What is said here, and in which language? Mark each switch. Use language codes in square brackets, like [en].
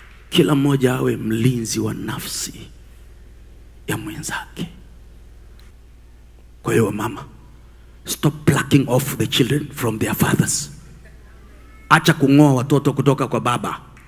[sw] Kila mmoja awe mlinzi wa nafsi ya mwenzake. [en] Kwa hiyo mama, stop plucking off the children from their fathers. [sw] Acha kung'oa watoto kutoka kwa baba.